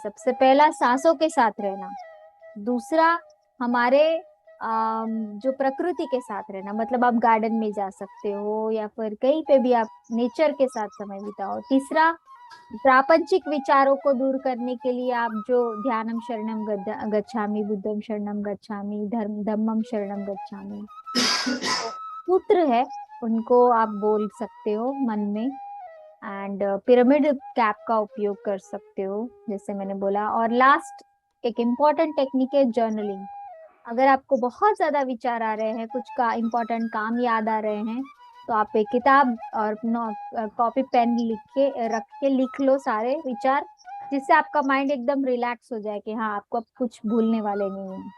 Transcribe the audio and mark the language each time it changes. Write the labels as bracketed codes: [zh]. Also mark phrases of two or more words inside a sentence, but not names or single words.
[hi] सबसे पहला सांसों के साथ रहना, दूसरा हमारे जो प्रकृति के साथ रहना, मतलब आप गार्डन में जा सकते हो या फिर कहीं पे भी आप नेचर के साथ समय बिताओ। तीसरा, प्रापंचिक विचारों को दूर करने के लिए आप जो [pi] ध्यानम शरणम गच्छामि, बुद्धम शरणम गच्छामि, धर्म धम्मम शरणम गच्छामि [hi] सूत्र है उनको आप बोल सकते हो मन में। [en] and pyramid cap [hi] का उपयोग कर सकते हो जैसे मैंने बोला। और लास्ट एक [en] important technique [hi] है जर्नलिंग। अगर आपको बहुत ज्यादा विचार आ रहे हैं, कुछ का इम्पोर्टेंट काम याद आ रहे हैं, तो आप एक किताब और [en] copy pen [hi] लिख के रख के लिख लो सारे विचार, जिससे आपका माइंड एकदम रिलैक्स हो जाए कि हाँ आपको अब कुछ भूलने वाले नहीं है।